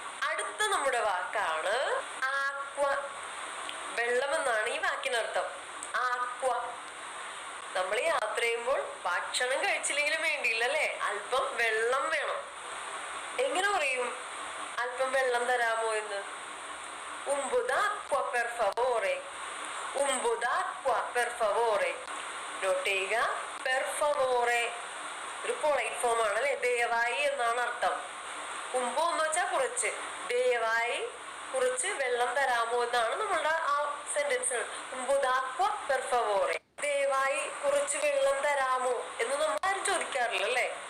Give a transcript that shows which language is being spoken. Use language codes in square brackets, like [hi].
[ml] അടുത്ത നമ്മുടെ വാക്കാണ് ആക്വ. വെള്ളം എന്നാണ് ഈ വാക്കിനർത്ഥം. ആക്വ. നമ്മൾ യാത്ര ചെയ്യുമ്പോൾ ഭക്ഷണം കഴിച്ചില്ലെങ്കിലും വേണ്ടിയില്ല അല്ലെ, അല്പം വെള്ളം വേണം. എങ്ങനെ പറയും അല്പം വെള്ളം തരാമോ എന്ന്? [it] un po' d'acqua per favore, un po' d'acqua per favore. [ml] Not ചെയ്യുക, per favore ഒരു പൊളൈറ്റ് ഫോം ആണ് അല്ലെ, ദയവായി എന്നാണ് അർത്ഥം. ഉമ്പോ എന്ന് വെച്ചാൽ കുറച്ച്, ദയവായി കുറച്ച് വെള്ളം തരാമോ എന്നാണ് നമ്മളുടെ ആ sentence. [it] un po' d'acqua per favore, [ml] ദയവായി കുറച്ച് വെള്ളം തരാമോ എന്ന് നമ്മൾ ആരും ചോദിക്കാറില്ല അല്ലെ.